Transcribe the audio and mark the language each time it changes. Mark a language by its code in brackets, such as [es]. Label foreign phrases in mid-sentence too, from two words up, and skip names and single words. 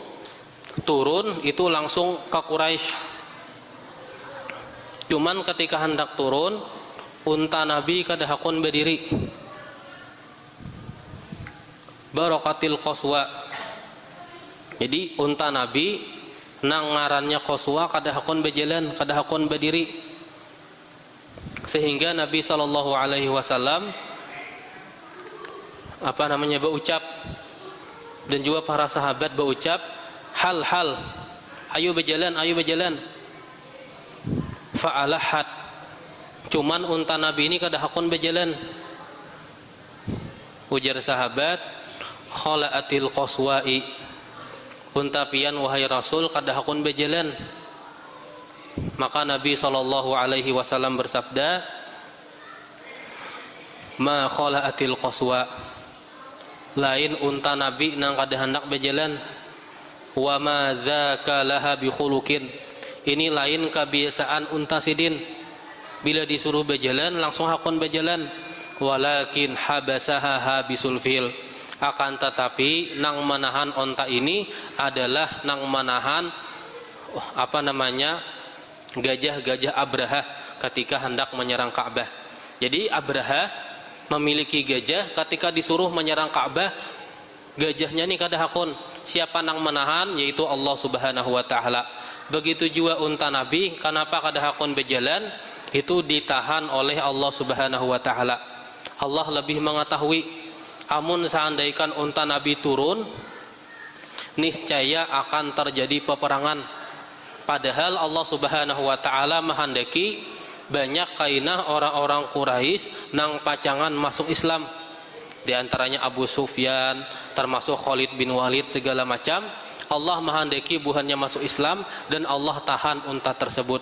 [bjn] Turun itu langsung ke Quraisy. Cuman ketika hendak turun, unta Nabi kadahakun berdiri. [ar] بركت القصواء. [bjn] Jadi unta Nabi nang ngarannya Qaswa kadahakun berjalan, kadahakun berdiri. Sehingga Nabi sallallahu alaihi wasallam berucap, dan juga para sahabat berucap, hal, ayo berjalan. [ar] Fa'alahat. [bjn] Cuman unta Nabi ini kadahakun berjalan. Ujar sahabat, [ar] خلأت القصواء. [bjn] Unta pian wahai Rasul kadahakun berjalan. Maka Nabi sallallahu alaihi wasallam bersabda, [ar] ما خلأت القصواء. [bjn] Lain unta Nabi nang kada hendak berjalan. [ar] وما ذاك لها بخلق. [bjn] Ini lain kebiasaan unta sidin. Bila disuruh berjalan langsung hakun berjalan. [ar] ولكن حبسها حابس الفيل. [bjn] Akan tetapi nang menahan unta ini adalah nang menahan gajah-gajah Abraha ketika hendak menyerang Ka'bah. Jadi Abraha memiliki gajah, ketika disuruh menyerang Ka'bah, gajahnya ini kada hakun. Siapa nang menahan? Yaitu Allah [ar] سبحانه وتعالى. [bjn] Begitu juga unta Nabi, kenapa kada hakun berjalan? Itu ditahan oleh Allah [ar] سبحانه وتعالى. [bjn] Allah lebih mengetahui. Amun seandainya unta Nabi turun, niscaya akan terjadi peperangan. Padahal Allah [ar] سبحانه وتعالى [bjn] menghendaki banyak kainah orang-orang Quraisy nang pacangan masuk Islam. Di antaranya Abu Sufyan, termasuk Khalid bin Walid, segala macam. Allah menghendaki buhannya masuk Islam dan Allah tahan unta tersebut.